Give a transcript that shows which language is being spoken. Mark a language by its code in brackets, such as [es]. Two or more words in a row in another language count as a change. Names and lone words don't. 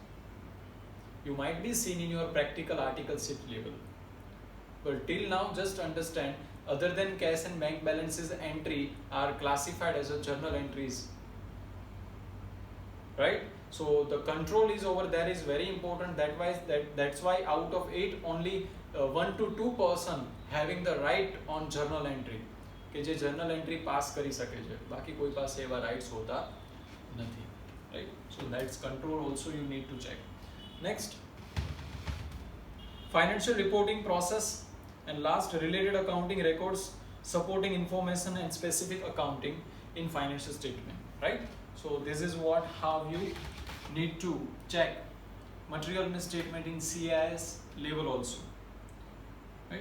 [en] You might be seen in your practical article sheet level, but till now just understand, other than cash and bank balances entry are classified as a journal entries, right? So the control is over there is very important. That's why out of 8 only 1 to 2 person having the right on journal entry, [gu] કે જે [en] journal entry pass [gu] કરી શકે છે, બાકી કોઈ પાસે એવા rights હોતા નથી, [en] right? So that's control also you need to check. Next, financial reporting process, and last, related accounting records supporting information and specific accounting in financial statement, right? So this is how you need to check material misstatement in CIS level also, right?